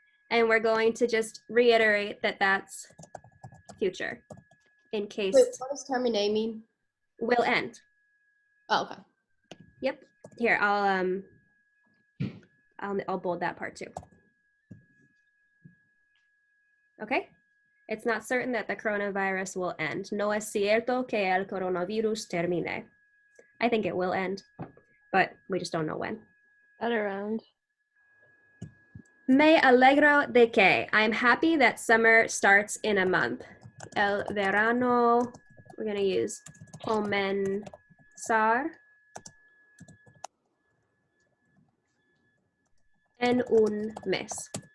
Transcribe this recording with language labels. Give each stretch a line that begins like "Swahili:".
English: And we're going to just reiterate that that's future in case Wait, what does termine mean? will end. Oh, okay. Yep. Here, I'll bold that part too. Okay. It's not certain that the coronavirus will end.
Spanish: No es cierto que el coronavirus termine.
English: I think it will end, but we just don't know when. better round.
Spanish: Me alegro de que.
English: I'm happy that summer starts in a month.
Spanish: El verano,
English: we're going to use
Spanish: comenzar en un mes.